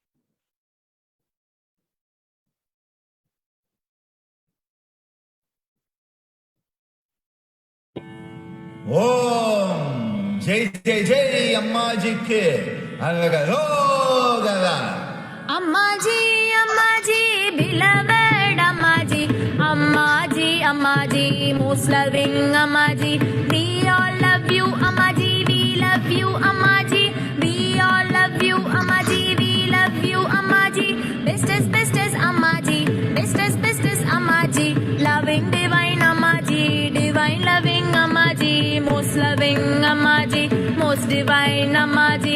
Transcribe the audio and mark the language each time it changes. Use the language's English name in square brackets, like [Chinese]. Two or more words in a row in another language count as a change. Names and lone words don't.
[Hindi] ॐ जय जय जय अम्माजी के अलगारो [English] Ammaji, Ammaji, beloved Ammaji, Ammaji, Ammaji, most loving Ammaji. We all love you, Ammaji, we love you, Ammaji. We all love you, Ammaji, we love you, Ammaji. Bestest, Ammaji, bestest, Ammaji. Loving divine Ammaji, divine loving Ammaji, most loving Ammaji, most divine Ammaji.